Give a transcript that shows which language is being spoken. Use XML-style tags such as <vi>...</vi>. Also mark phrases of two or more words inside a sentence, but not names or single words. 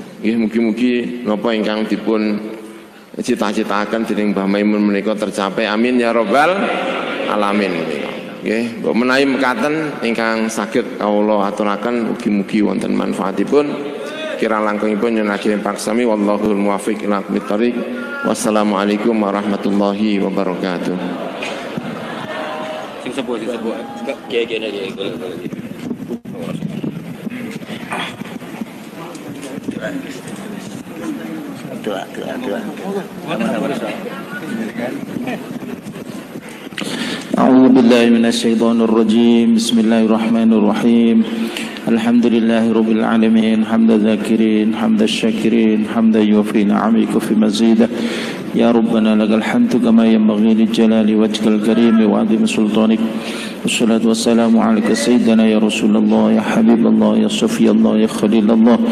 <jv>Nggih mugi-mugi napa ingkang dipun cita-citaken dening Mbah Maimun menika tercapai.</jv> <ar>آمين يا رب العالمين.</ar> <jv>Nggih, mbok menawi mekaten ingkang saged kawula aturaken mugi-mugi wonten manfaatipun. Kirang langkungipun nyunaken paksami</jv> <ar>والله الموفق إلى أقوم الطريق. والسلام عليكم ورحمة الله وبركاته.</ar> <jv>Sing sepuh kiai-kiai iki. Doa.</jv> <ar>أعوذ بالله من الشيطان الرجيم بسم الله الرحمن الرحيم الحمد لله رب العالمين حمد الذاكرين حمد الشاكرين حمدا يوفي نعمك في مزيده يا ربنا لك الحمد كما ينبغي للجلال وجهك الكريم وعظيم سلطانك والصلاة والسلام عليك سيدنا يا رسول الله يا حبيب الله يا صفي الله يا خليل الله</ar>